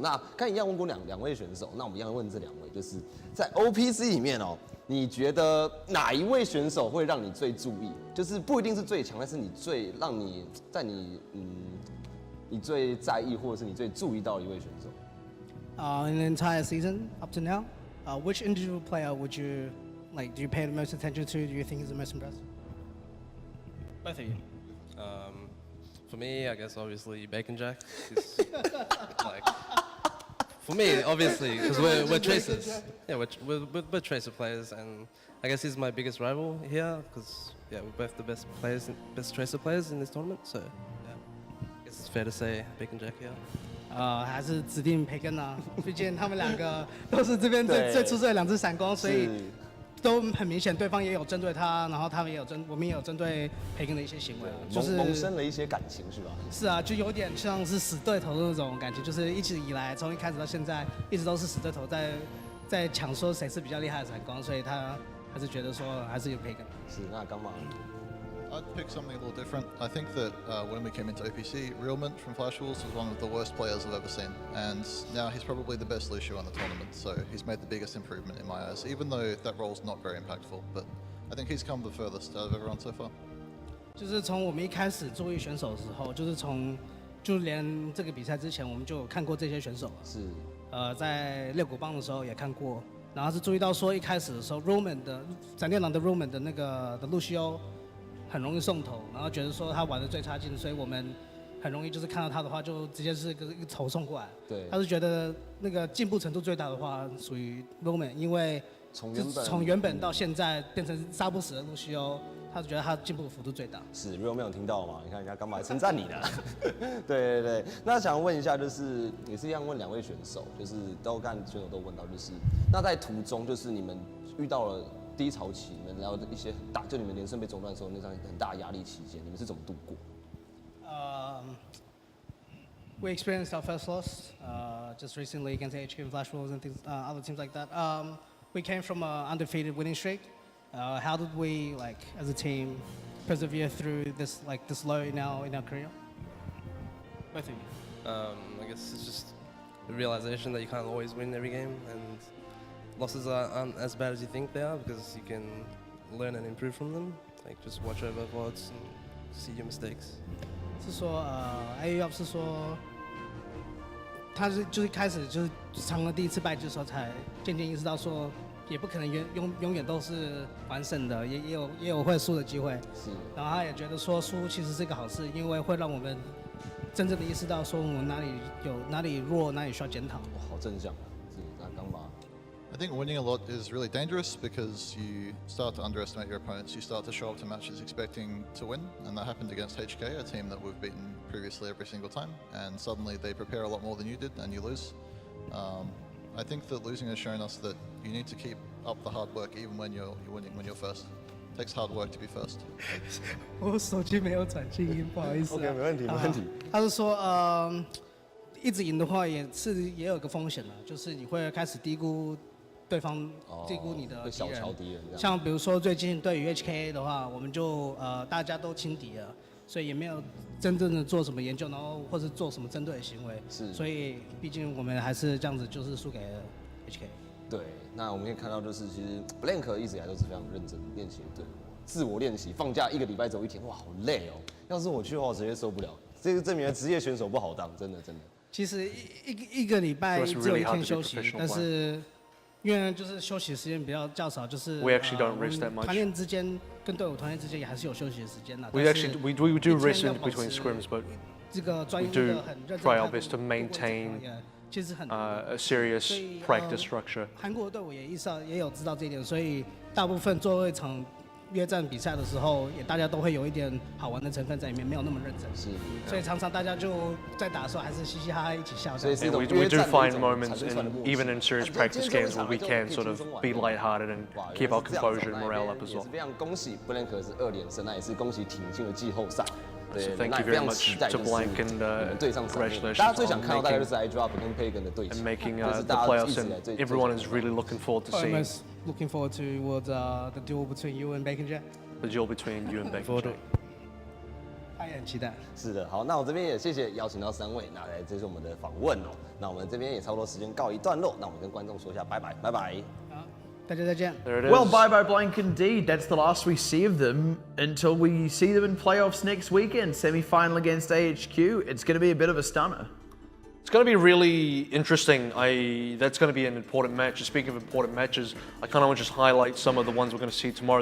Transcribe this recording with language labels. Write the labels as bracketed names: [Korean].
[Chinese] 那刚一样问过两位选手，那我们一样问这两位，就是在 OPC 里面哦，你觉得哪一位选手会让你最注意？就是不一定是最强，但是你最让你在你最在意或者是你最注意到的一位选手。 [English] In the entire season up to now, which individual player would you like? Do you pay the most attention to? Do you think is the most impressive? Both of you. For me, I guess obviously Bacon Jack. Like, for me, obviously, because we're tracers. Yeah, we're tracer players, and I guess he's my biggest rival here because yeah, we're both the best tracer players in this tournament. So yeah, I guess it's fair to say Bacon Jack here. [Chinese] 还是指定培根啊，毕竟他们两个都是这边最出色的两只闪光，所以都很明显，对方也有针对他，然后他们也有我们也有针对培根的一些行为，就是萌生了一些感情，是吧？是啊，就有点像是死对头的那种感觉，就是一直以来从一开始到现在，一直都是死对头在抢说谁是比较厉害的闪光，所以他还是觉得说还是有培根。是，那干嘛？ [English] I'd pick something a little different. I think that when we came into OPC, Realment from Flash Wolves was one of the worst players I've ever seen, and now he's probably the best Lucio in the tournament, so he's made the biggest improvement in my eyes, even though that role's not very impactful, but I think he's come the furthest out of everyone so far. [Chinese] 就是从我们一开始作为选手的时候，就连这个比赛之前，我们就有看过这些选手。是。在六股帮的时候也看过，然后是注意到说一开始的时候 ，Roman 的闪电狼的 Roman 的那个的路西欧。很容易送头，然后觉得说他玩的最差劲，所以我们很容易就是看到他的话，就直接是一个头送过来。对，他是觉得那个进步程度最大的话，属于 Roman， 因为从原本到现在变成杀不死的路西欧，他觉得他进步幅度最大。是 Roman 有听到吗？你看人家干嘛称赞你呢？对对对，那想问一下，就是也是一样问两位选手，就是刚选手都问到，就是那在途中，就是你们遇到了。低潮期，你们聊一些很大，就你们连胜被中断的时候，那张很大的压力期间，你们是怎么度过 [English] ？We experienced our first loss just recently against HQ and Flash Wolves and other teams like that. We came from an undefeated winning streak. How did we, like, as a team, persevere through this low in our career? Both of you. I guess it's just the realization that you can't always win every game and. Losses aren't as bad as you think they are because you can learn and improve from them. Like just watch over VODs and see your mistakes. [Chinese] 是说AVRL 是说，他就是开始就是尝了第一次败局的时候，才渐渐意识到说，也不可能永远都是完胜的，也有会输的机会。是。然后他也觉得说输其实是一个好事，因为会让我们真正的意识到说我们哪里弱，哪里需要检讨。哇，好正向，是那刚吧。 [English] I think winning a lot is really dangerous because you start to underestimate your opponents. You start to show up to matches expecting to win, and that happened against HK, a team that we've beaten previously every single time. And suddenly they prepare a lot more than you did, and you lose. I think that losing has shown us that you need to keep up the hard work even when you're winning, when you're first. It takes hard work to be first. [Chinese] 我手机没有转静音，不好意思。 OK， 没问题，没问题。他是说一直赢的话也有一个风险的，就是你会开始低估对方，低估你的敌人。小瞧敌人。像比如说最近对于 HKA 的话，我们就大家都轻敌了，所以也没有真正的做什么研究，然后或是做什么针对的行为。是。所以毕竟我们还是这样子，就是输给了 HK。对，那我们可以看到，就是其实 Blank 一直以来都是非常认真练习的队伍，自我练习，放假1个礼拜走1天，哇，好累哦！要是我去的话，我直接受不了。这个证明了职业选手不好当，真的。其实一个礼拜只有1天休息，但是因为就是休息时间较少，就是团练之间跟队伍团练之间也还是有休息的时间的。 [English] We do rest in between scrims, but [Chinese] 这个专业 [English] do try our best to maintain a serious practice structure. [Chinese] 韩国的队伍也有知道这一点，所以大部分最后一场约战比赛的时候，也大家都会有一点好玩的成分在里面，没有那么认真。是，所以常常大家就在打的时候还是嘻嘻哈哈一起笑。所以 [English] we do find moments, even in serious practice games, where we can sort of be lighthearted and keep our composure and morale up as well. [Chinese] 非常恭喜 Blank 是2连胜，那也是恭喜挺进了季后赛。 [English] So thank you very much to Blank and congratulations. [Chinese] 大家最想看到大概就是 iDrop 跟 Pagan 的对决 [English] and making the playoffs, and everyone is really looking forward to seeing. Looking forward to the duel between you and Bacon Jack. The duel between you and Bacon Jack. [Chinese] 他也很期待。是的，好，那我这边也谢谢邀请到3位，那这是我们的访问哦。那我们这边也差不多时间告一段落，那我们跟观众说一下拜拜，拜拜。大家再见。 [English] Well, bye Blank indeed. That's the last we see of them until we see them in playoffs next weekend. Semi-final against AHQ. It's going to be a bit of a stunner. It's going to be really interesting. That's going to be an important match. Speaking of important matches, I kind of want to just highlight some of the ones we're going to see tomorrow.